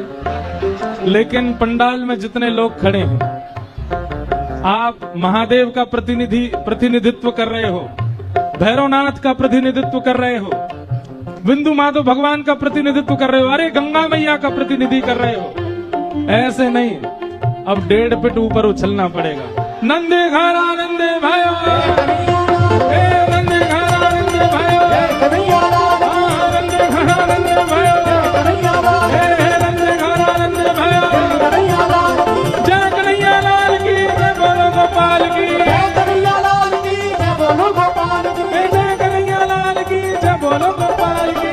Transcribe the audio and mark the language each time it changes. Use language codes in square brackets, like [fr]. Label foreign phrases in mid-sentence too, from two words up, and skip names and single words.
[hi] लेकिन पंडाल में जितने लोग खड़े हैं, आप महादेव का प्रतिनिधित्व कर रहे हो, भैरवनाथ का प्रतिनिधित्व कर रहे हो, बिंदु माधव भगवान का प्रतिनिधित्व कर रहे हो, अरे गंगा मैया का प्रतिनिधि कर रहे हो। ऐसे नहीं, अब 1.5 फीट ऊपर उछलना पड़ेगा। नंदे घरा नंदे भयो, हे नंदे घरा नंदे भयो, कन्हैया लाल की। नंदे घरा नंदे भयो, कन्हैया लाल हे नंदे घरा नंदे भयो। कन्हैया लाल की। जय कन्हैया लाल की जय बोलो गोपाल की। जय कन्हैया लाल की जय बोलो गोपाल की। जय कन्हैया लाल की जय बोलो गोपाल की।